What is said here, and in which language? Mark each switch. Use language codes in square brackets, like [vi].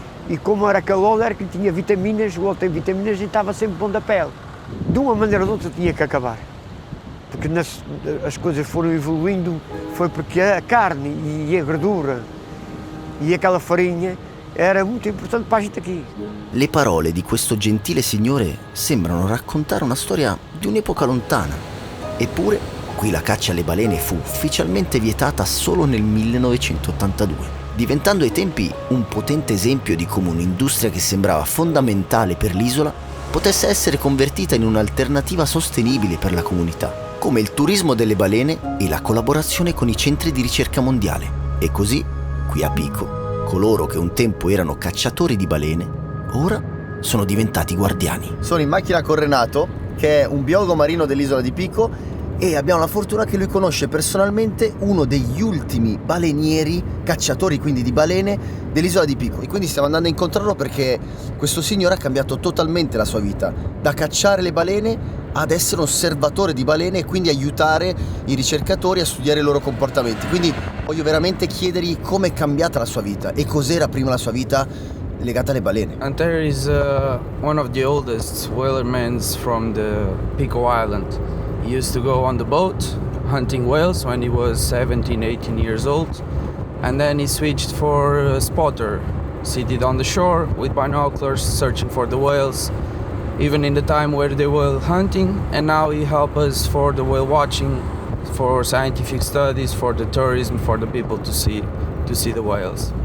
[pt] e como era calor, era que tinha vitaminas, o outro tem vitaminas e estava sempre bom da pele. De uma maneira ou de outra tinha que acabar. Porque as coisas foram evoluindo, foi porque a carne e a gordura e aquela farinha era muito importante para a gente aqui. [it] Le parole di questo gentile signore sembrano raccontare una storia di un'epoca lontana. Eppure, qui la caccia alle balene fu ufficialmente vietata solo nel 1982, diventando ai tempi un potente esempio di come un'industria che sembrava fondamentale per l'isola potesse essere convertita in un'alternativa sostenibile per la comunità, come il turismo delle balene e la collaborazione con i centri di ricerca mondiale. E così, qui a Pico, coloro che un tempo erano cacciatori di balene, ora sono diventati guardiani. Sono in macchina con Renato, che è un biologo marino dell'isola di Pico, e abbiamo la fortuna che lui conosce personalmente uno degli ultimi balenieri, cacciatori quindi di balene, dell'isola di Pico. E quindi stiamo andando a incontrarlo perché questo signore ha cambiato totalmente la sua vita, da cacciare le balene ad essere un osservatore di balene e quindi aiutare i ricercatori a studiare i loro comportamenti. Quindi voglio veramente chiedergli come è cambiata la sua vita e cos'era prima la sua vita legata alle balene. [en] Antero is one of the oldest whalermen from the Pico Island. He used to go on the boat hunting whales when he was 17, 18 years old, and then he switched for a spotter, seated on the shore with binoculars searching for the whales, even in the time where they were hunting, and now he helps us for the whale watching, for scientific studies, for the tourism, for the people to see the whales.